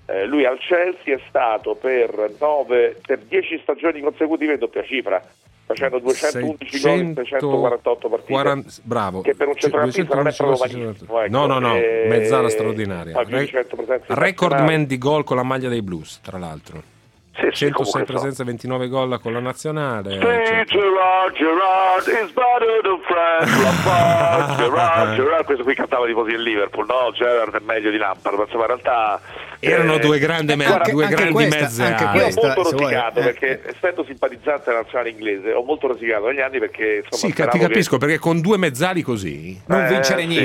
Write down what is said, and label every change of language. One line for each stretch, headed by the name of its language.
Italian: Lui al Chelsea è stato per 10 stagioni consecutive in doppia cifra, facendo 211 gol in 348 partite. Bravo. Che per un centrocampista non è proprio malissimo. Ecco. No, mezzala straordinaria. Record man di gol con la maglia dei Blues, tra l'altro. Sì, sì, 106 presenze, 29 gol con la nazionale.
English: Gerard is better than Frank Lampard.
Italian: Gerard, questo qui cantava tifosi del Liverpool, no? Gerard è meglio di Lampard, ma insomma in realtà erano due grandi mezze. Anche questa, io ho molto rosicato perché essendo simpatizzante alla nazionale inglese ho molto rosicato negli anni perché insomma, sì, ti capisco, perché con due mezzali così non vincere niente,